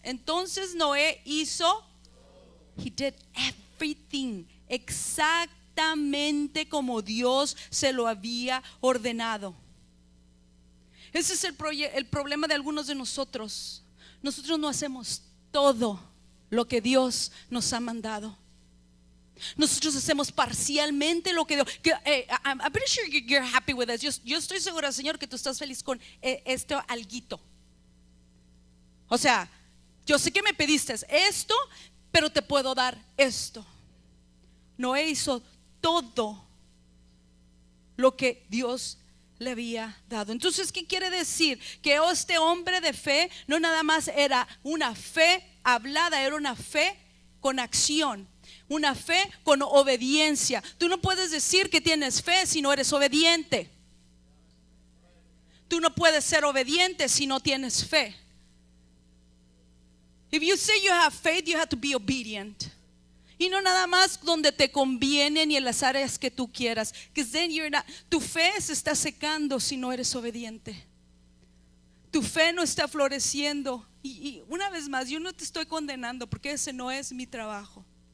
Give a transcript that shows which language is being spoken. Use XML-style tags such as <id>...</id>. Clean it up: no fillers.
<es>Entonces Noé hizo,</es> <en>he did everything</en> <es>exactamente como Dios se lo había ordenado. Ese es el problema de algunos de nosotros. Nosotros no hacemos todo lo que Dios nos ha mandado. Nosotros hacemos parcialmente lo que Dios.</es> <en>I'm pretty sure you're happy with this.</en> <es>Yo estoy segura, Señor, que tú estás feliz con esto alguito. O sea, yo sé que me pediste esto, pero te puedo dar esto. Noé hizo todo lo que Dios le había dado. Entonces, ¿qué quiere decir? Que este hombre de fe no nada más era una fe hablada, era una fe con acción. Una fe con obediencia. Tú no puedes decir que tienes fe si no eres obediente. Tú no puedes ser obediente si no tienes fe.</es> <en>If you say you have faith, you have to be obedient.</en> <es>Y no nada más donde te conviene ni en las áreas que tú quieras.</es> <en>Because then you're not,</en> <es>tu fe se está secando si no eres obediente. Tu fe no está floreciendo. Y una vez más, yo no te estoy condenando, porque ese no es mi trabajo.</es>